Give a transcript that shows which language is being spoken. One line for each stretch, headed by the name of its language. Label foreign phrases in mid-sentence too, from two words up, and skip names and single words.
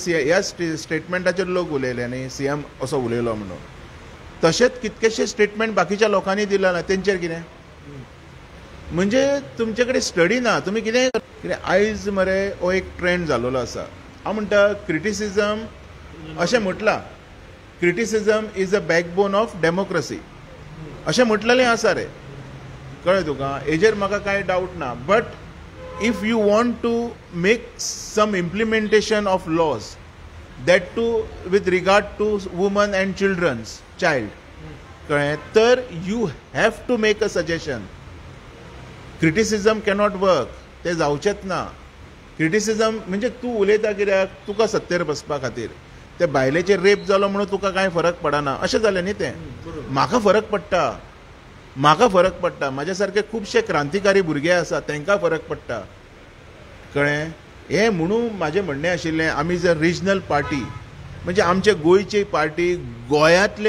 Konkani: ह्या स्टेटमेंटाचेर लोक उलयले न्ही सीएम असो उलयलो म्हणून तशेंच कितकेशे स्टेटमेंट बाकीच्या लोकांनी दिला ना तेंचेर कितें म्हणजे तुमचे कडेन स्टडी ना तुमी कितें आयज मरे हो एक ट्रेंड जाल्लो आसा हांव म्हणटा क्रिटिसिजम अशें म्हटलां
English: criticism is a backbone of democracy
Konkani: अशें म्हटलेलें आसा रे कळ्ळें तुका हेजेर म्हाका कांय डावट ना
English: But if you want to make some implementation of laws that to with regard to women and childrens child
Konkani: कळ्ळें तर
English: you have to make a suggestion criticism cannot work
Konkani: ते जावचेच ना क्रिटिसिजम म्हणजे तूं उलयता कित्याक तुका सत्तेर बसपा खातीर ते बायलेचेर रेप जालो म्हणून तुका कांय फरक पडना अशें जालें न्ही तें म्हाका फरक पडटा म्हाज्या सारके खुबशे क्रांतिकारी भुरगे आसा तांकां फरक पडटा कळ्ळें हें म्हणून म्हाजें म्हणणें आशिल्लें आमी जर रिजनल पार्टी म्हणजे आमचे गोंयची पार्टी गोंयांतले